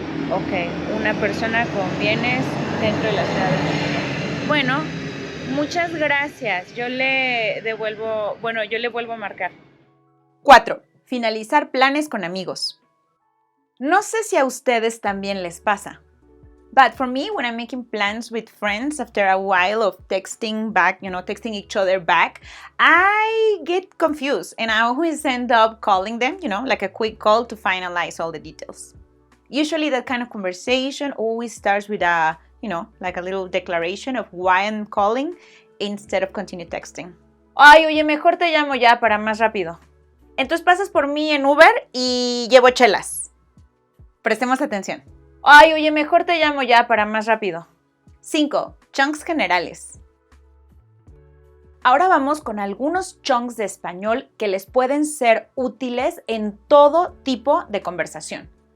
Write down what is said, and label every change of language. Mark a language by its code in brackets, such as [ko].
[es] Ok, una persona con bienes dentro de la Ciudad de México. Bueno, muchas gracias. Yo le vuelvo a marcar. 4. Finalizar planes con amigos. No sé si a ustedes también les pasa. [en] But for me, when I'm making plans with friends after a while of texting each other back, I get confused and I always end up calling them, like a quick call to finalize all the details. Usually that kind of conversation always starts with a little declaration of why I'm calling instead of continue texting. [es] Ay, oye, mejor te llamo ya para más rápido. Entonces pasas por mí en Uber y llevo chelas. Prestemos atención. Ay, oye, mejor te llamo ya para más rápido. 5. Chunks generales. Ahora vamos con algunos chunks de español que les pueden ser útiles en todo tipo de conversación.